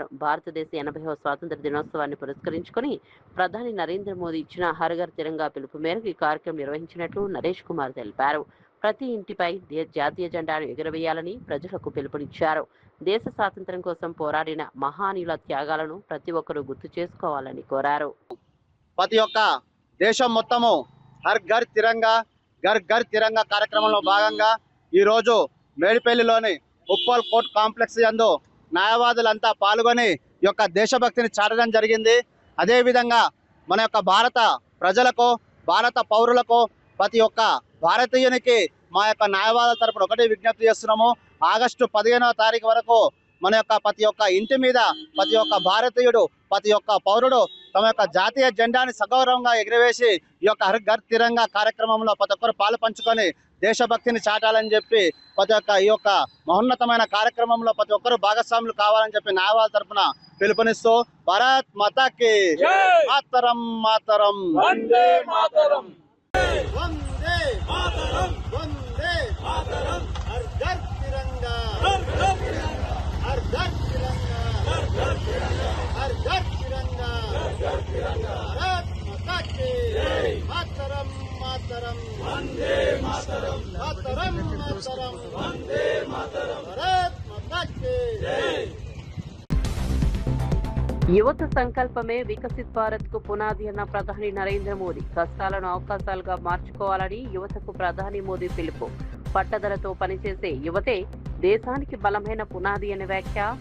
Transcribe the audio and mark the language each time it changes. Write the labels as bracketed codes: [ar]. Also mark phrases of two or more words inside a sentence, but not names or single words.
[te] భారతదేశ 80వ స్వాతంత్ర దినోత్సవాన్ని పురస్కరించుకుని ప్రధాని నరేంద్ర మోదీ ఇచ్చిన [hi] हर घर तिरंगा [te] పిలుపు మేరకు ఈ కార్యక్రమం నిర్వహించినట్లు నరేష్ కుమార్ తెలిపారు. ప్రతి ఇంటిపై జాతీయ జెండాను ఎగురవేయాలని ప్రజలకు పిలుపునిచ్చారు. దేశ స్వాతంత్ర్యం కోసం పోరాడిన మహానీయుల త్యాగాలను ప్రతి ఒక్కరూ గుర్తు చేసుకోవాలని కోరారు. ప్రతి ఒక్క దేశం మొత్తము [hi] हर घर तिरंगा, घर घर तिरंगा [te] కార్యక్రమంలో భాగంగా ఈ రోజు మేడిపల్లిలోని ఉప్పల్ కోర్ట్ కాంప్లెక్స్ యందు న్యాయవాదులంతా పాల్గొని ఈ యొక్క దేశభక్తిని చాటడం జరిగింది. అదేవిధంగా మన యొక్క భారత ప్రజలకు, భారత పౌరులకు, ప్రతి ఒక్క భారతీయునికి మా యొక్క న్యాయవాదుల తరపున ఒకటే విజ్ఞప్తి చేస్తున్నాము. ఆగస్టు 15వ తారీఖు వరకు మన యొక్క ప్రతి ఒక్క ఇంటి మీద ప్రతి ఒక్క భారతీయుడు, ప్రతి ఒక్క పౌరుడు తమ యొక్క జాతీయ జెండాని సగౌరవంగా ఎగిరవేసి ఈ యొక్క [hi] हर घर तिरंगा [te] కార్యక్రమంలో ప్రతి ఒక్కరు పాలు పంచుకొని దేశభక్తిని చాటాలని చెప్పి ప్రతి ఒక్క ఈ యొక్క మహోన్నతమైన కార్యక్రమంలో ప్రతి ఒక్కరు భాగస్వాములు కావాలని చెప్పి న్యాయవాదుల తరపున పిలుపునిస్తూ [hi] भारत माता की मातरम मातरम वंदे मातरम वंदे मातरम वंदे मातरम हर घर तिरंगा हर घर तिरंगा हर घर तिरंगा हर घर तिरंगा हर घर तिरंगा हर घर तिरंगा भारत माता की मातरम मातरम वंदे मातरम मातरम मातरम वंदे मातरम भारत माता की [te] యువత సంకల్పమే వికసిత్ భారత్ కు పునాది అన్న ప్రధాని నరేంద్ర మోదీ. కష్టాలను అవకాశాలుగా మార్చుకోవాలని యువతకు ప్రధాని మోదీ పిలుపు. పట్టుదలతో పనిచేసే యువతే దేశానికి బలమైన పునాది అనే వ్యాఖ్య.